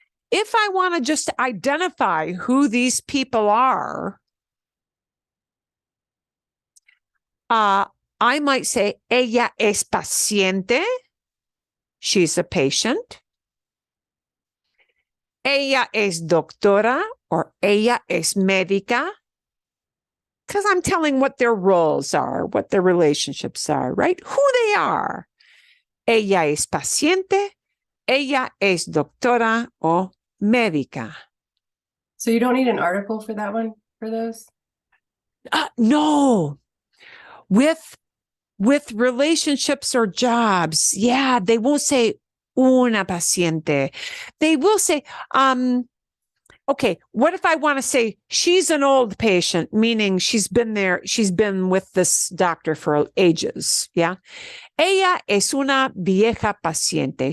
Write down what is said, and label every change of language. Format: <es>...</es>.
<en>If I want to just identify who these people are, I might say,</en> <es>ella es paciente.</es> <en>She's a patient.</en> <es>Ella es doctora, or ella es médica.</es> <en>Because I'm telling what their roles are, what their relationships are, right? Who they are.</en> <es>Ella es paciente. Ella es doctora o médica.</es> <en>So you don't need an article for that one, for those? No. With relationships or jobs, yeah, they won't say</en> <es>una paciente.</es> <en>They will say, okay, what if I want to say she's an old patient, meaning she's been with this doctor for ages, yeah?</en> <es>Ella es una vieja paciente.</es>